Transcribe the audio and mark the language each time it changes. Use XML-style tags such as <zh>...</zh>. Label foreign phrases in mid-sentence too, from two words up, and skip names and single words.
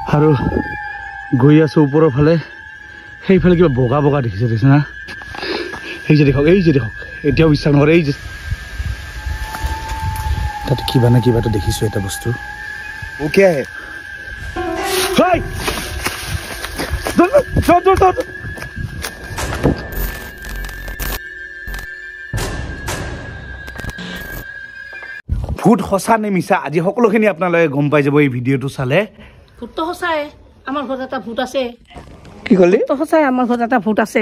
<as>আৰু গৈ আছো ওপৰৰ ফালে সেইফালে কিবা বগা বগা দেখিছে দেখিছে না এই যে দেখক এতিয়াও বিশ্বাস নকৰে এই যে তাতে কিবা না কিবা এটা দেখিছো এটা বস্তু</as> <hi>वो क्या है हाय दौड़</hi> <as>ভূত সঁচা নে মিছা আজি সকলোখিনি আপোনালোকে গম পাই যাব এই ভিডিঅ'টো চালে ভূতটো সঁচাই আমাৰ ঘৰত এটা ভূত আছে কি কলি তো সঁচাই আমাৰ ঘৰত এটা ভূত আছে</as>